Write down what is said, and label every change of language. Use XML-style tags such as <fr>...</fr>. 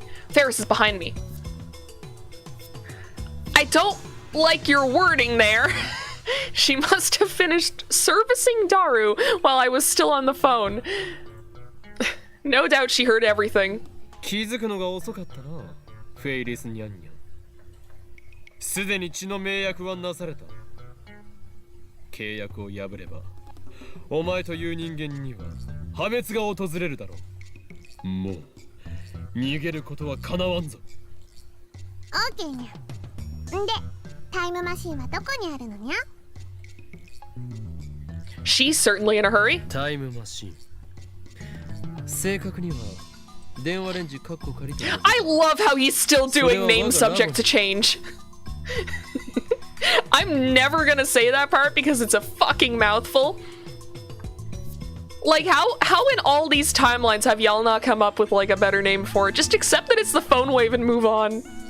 <en>Ferris is behind me. I don't like your wording there. She must have finished servicing Daru while I was still on the phone. No doubt she heard everything.</en> <ja>気づくのが遅かったな、フェイリスニャンニャン。すでに血の盟約はなされた。契約を破れば、お前という人間には破滅が訪れるだろう。もう逃げることはかなわんぞ。オーケーにゃ。んで、タイムマシンはどこにあるのにゃ？</ja> <en>She's certainly in a hurry.</en> <ja>タイムマシン。正確には電話レンジカッコ借りて。</ja> <en>I love how he's still doing name subject to change. I'm never gonna say that part because it's a fucking mouthful. Like, how in all these timelines have y'all not come up with like a better name for it? Just accept that it's the phone wave and move on.</en>